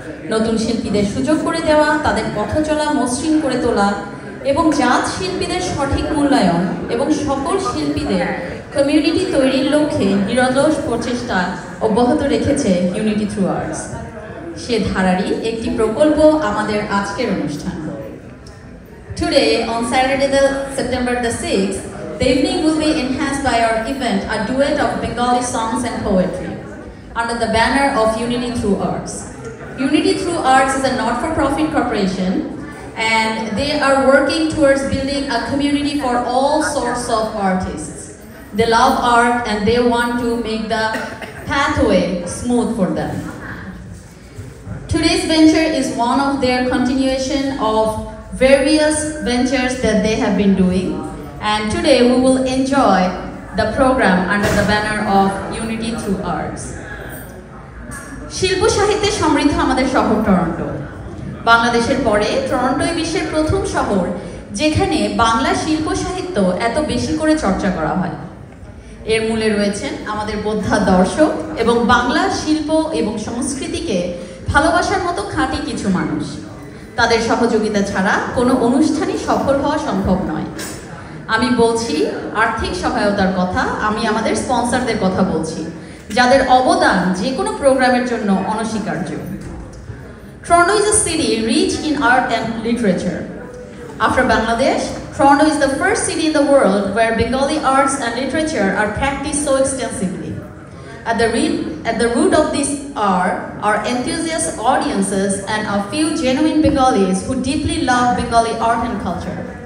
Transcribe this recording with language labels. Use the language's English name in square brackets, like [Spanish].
[Bangla] নতুন শিল্পীদের সুযোগ করে দেওয়া, তাদের পথ চলা মসৃণ করে তোলা এবং জাত শিল্পীদের সঠিক মূল্যায়ন এবং সকল শিল্পীদের কমিউনিটি তৈরির লক্ষ্যে নিরলস প্রচেষ্টা অব্যাহত রেখেছে ইউনিটি থ্রু আর্টস। সে ধারারই একটি প্রকল্প আমাদের আজকের অনুষ্ঠান। [English] Today, on Saturday, September the 6th, the evening will be enhanced by our event, a duet of Bengali songs and poetry, under the banner of Unity Through Arts. Unity Through Arts is a not-for-profit corporation, and they are working towards building a community for all sorts of artists. They love art and they want to make the pathway smooth for them. Today's venture is one of their continuation of various ventures that they have been doing, and today we will enjoy the program under the banner of Unity Through Arts. [Bangla] শিল্প সাহিত্যে সমৃদ্ধ আমাদের শহর Toronto. বাংলাদেশের পরে টরন্টোই বিশ্বের প্রথম শহর যেখানে বাংলা শিল্প সাহিত্য এত বেশি করে চর্চা করা হয়। এর মূলে রয়েছেন আমাদের বোদ্ধা দর্শক এবং বাংলা শিল্প এবং সংস্কৃতিকে ভালোবাসার মতো খাঁটি কিছু মানুষ। তাদের সহযোগিতা ছাড়া কোনো অনুষ্ঠানই সফল হওয়া সম্ভব নয়। আমি বলছি আর্থিক সহায়তার কথা, আমি আমাদের স্পন্সরদের কথা বলছি, যাদের অবদান যে কোনো প্রোগ্রামের জন্য অনস্বীকার্য। [English] Toronto is a city rich in art and literature. After Bangladesh, Toronto is the first city in the world where Bengali arts and literature are practiced so extensively. At the root of this are our enthusiast audiences and a few genuine Bengalis who deeply love Bengali art and culture.